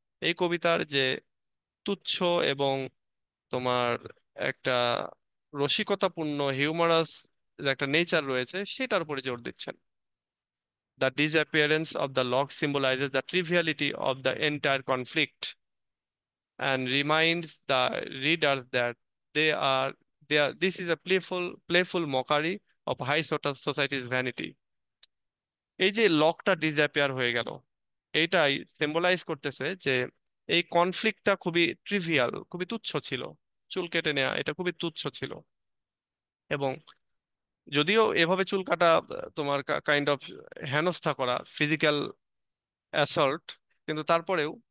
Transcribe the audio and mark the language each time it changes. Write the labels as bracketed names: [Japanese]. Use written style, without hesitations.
[Bangla] এই কবিতার যে তুচ্ছ এবং তোমার একটা রসিকতাপূর্ণ হিউমারাস একটা নেচার রয়েছে, সেটার উপরে জোর দিচ্ছেন। [English] The disappearance of the log symbolizes the triviality of the entire conflict and reminds the reader that they are this is a playful mockery of high society's vanity। [Bangla] এই যে লকটা ডিসঅ্যাপিয়ার হয়ে গেল, এইটাই সিম্বলাইজ করতেছে যে এই কনফ্লিক্টটা খুবই ট্রিভিয়াল, খুবই তুচ্ছ ছিল। চুল কেটে নেওয়া এটা খুবই তুচ্ছ ছিল। এবং যদিও এভাবে চুল কাটা তোমার কাইন্ড অফ হেনস্থা করা, ফিজিক্যাল অ্যাসল্ট, কিন্তু তারপরেও